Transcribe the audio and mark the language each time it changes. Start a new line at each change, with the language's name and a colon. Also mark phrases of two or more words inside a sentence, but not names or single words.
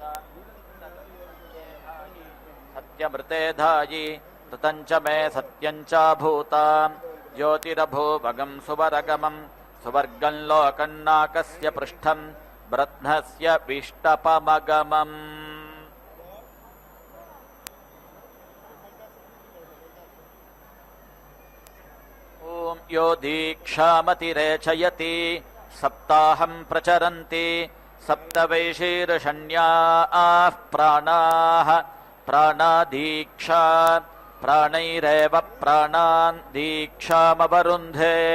Sanskrit: సత్యమృతే ధాయి ఋతం చ మే సత్యం చాభూతాం జ్యోతిరభూవగం సువరగమం సువర్గం లోకన్నాకస్య పృష్ఠం బ్రహ్మస్య విష్టపమగమం. यो दीक्षामतिरेचयति सप्ताहं प्रचरन्ति सप्तवैशीर्षण्याः प्राणाः प्राणादीक्षा प्राणैरेव प्राणान् दीक्षामवरुन्धे